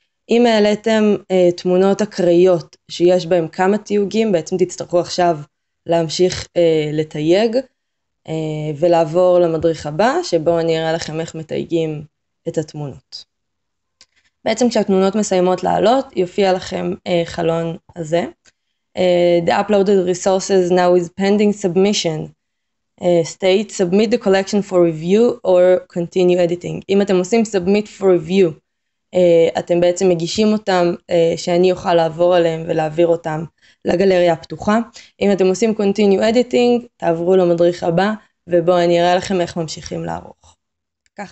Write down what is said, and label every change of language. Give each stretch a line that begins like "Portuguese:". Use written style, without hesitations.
Hebrew: אם העליתם תמונות אקראיות שיש בהם כמה תיוגים, בעצם תצטרכו עכשיו להמשיך לתייג, ולעבור למדריך הבא, שבו אני אראה לכם איך מתייגים את התמונות. בעצם כשהתמונות מסיימות לעלות, יופיע לכם חלון הזה.
English: The uploaded resources now is pending submission. State, submit the collection for review or continue editing.
Hebrew: אם אתם עושים
English: submit for review,
Hebrew: אתם בעצם מגישים אותם שאני אוכל לעבור עליהם ולהעביר אותם לגלריה הפתוחה. אם אתם עושים
English: continue editing,
Hebrew: תעברו למדריך הבא, ובו אני אראה לכם איך ממשיכים לערוך. ככה